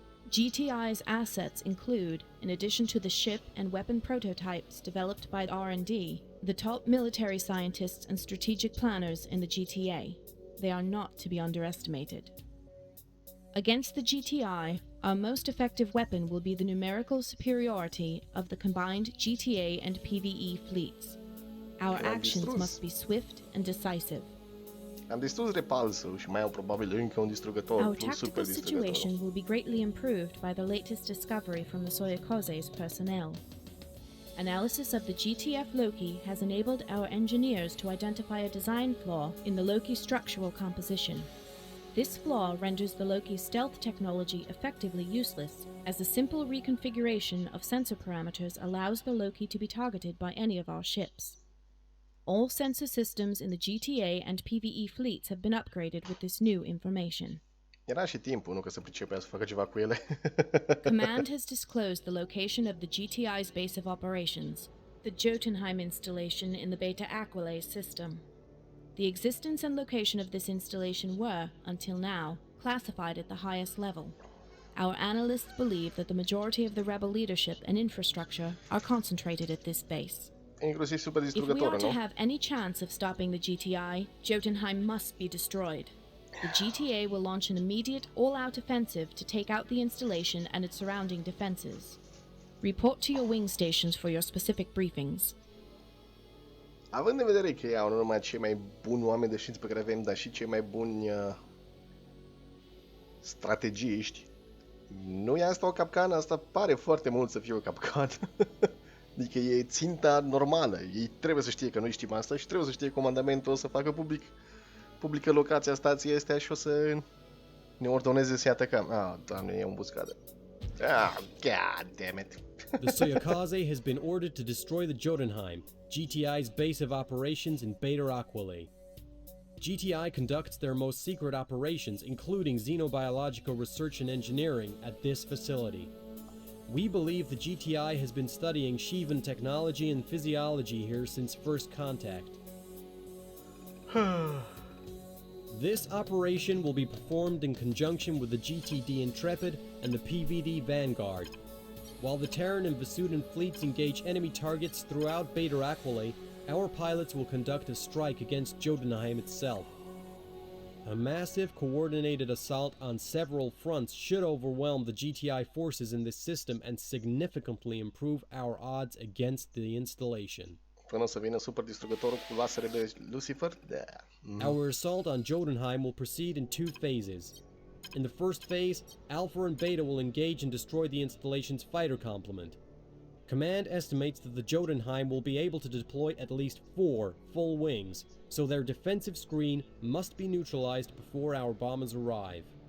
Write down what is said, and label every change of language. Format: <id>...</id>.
<en>GTI's assets include, in addition to the ship and weapon prototypes developed by R&D, the top military scientists and strategic planners in the GTA. They are not to be underestimated. Against the GTI, our most effective weapon will be the numerical superiority of the combined GTA and PvE fleets. Our actions must be swift and decisive.</en> <ro>Am distrus repulsul și mai au probabil încă un distrugător,</ro> <en>Our tactical situation will be greatly improved by the latest discovery from the Soyokaze's personnel. Analysis of the GTF Loki has enabled our engineers to identify a design flaw in the Loki structural composition. This flaw renders the Loki stealth technology effectively useless, as a simple reconfiguration of sensor parameters allows the Loki to be targeted by any of our ships. All sensor systems in the GTA and PvE fleets have been upgraded with this new information.</en> <ro>Era și timpul, nu că să pricepea să facă ceva cu ele.</ro> <en>Command has disclosed the location of the GTI's base of operations, the Jotunheim installation in the Beta Aquile system. The existence and location of this installation were, until now, classified at the highest level. Our analysts believe that the majority of the rebel leadership and infrastructure are concentrated at this base.</en> <ro>Inclusiv super</ro> <en>If we are to have any chance of stopping the GTI, Jotunheim must be destroyed. The GTA will launch an immediate, all-out offensive to take out the installation and its surrounding defenses. Report to your wing stations for your specific briefings.</en> <ro>Având în vedere că iau nu numai cei mai buni oameni de știință pe care avem, dar și cei mai buni strategiști, nu e asta o capcană? Asta pare foarte mult să fie o capcană. Adică e ținta normală. Ei trebuie să știe că noi știm asta și trebuie să știe comandamentul, o să facă publică locația stației astea și o să ne ordoneze să-i atacăm. Ah, doamne, e o embuscadă.</ro> <en>Ah, god damn it. The Soyokaze has been ordered to destroy the Jotunheim, GTI's base of operations in Beta Aquile. GTI conducts their most secret operations, including xenobiological research and engineering, at this facility. We believe the GTI has been studying Shivan technology and physiology here since first contact. This operation will be performed in conjunction with the GTD Intrepid and the PVD Vanguard. While the Terran and Vasudan fleets engage enemy targets throughout Beta Aquila, our pilots will conduct a strike against Jotunheim itself. A massive, coordinated assault on several fronts should overwhelm the GTI forces in this system and significantly improve our odds against the installation.</en> <ro>Până să vină super distrugătorul cu lasere de Lucifer? Da.</ro> <en>Our assault on Jotunheim will proceed in two phases. In the first phase, Alpha and Beta will engage and destroy the installation's fighter complement. Command estimates that the Jotunheim will be able to deploy at least 4 full wings, so their defensive screen must be neutralized before our bombers arrive.</en>